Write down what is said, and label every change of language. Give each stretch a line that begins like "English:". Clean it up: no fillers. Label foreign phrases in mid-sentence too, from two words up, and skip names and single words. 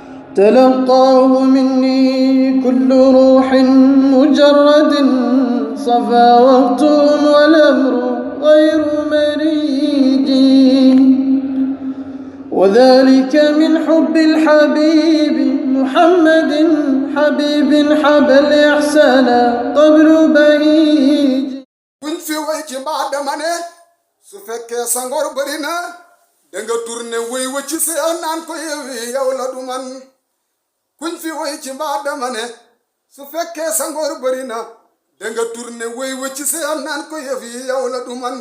Arabic: تلقاه مني كل روح مجرد صفا وقتهم والأمر غير مريج، وذلك من حب الحبيب محمد حبيب حب الإحسان قبل بهيج.
Wolof: kuñ fi way ci mbaa dama ne su fekkee sa ngor bari na danga tourné way wa ci sa naan ko yewi yow la du man. kuñ fi way ci mbaa dama ne su fekkee sa ngor bari na danga tourné way wa ci sa naan ko yewi yow la du man.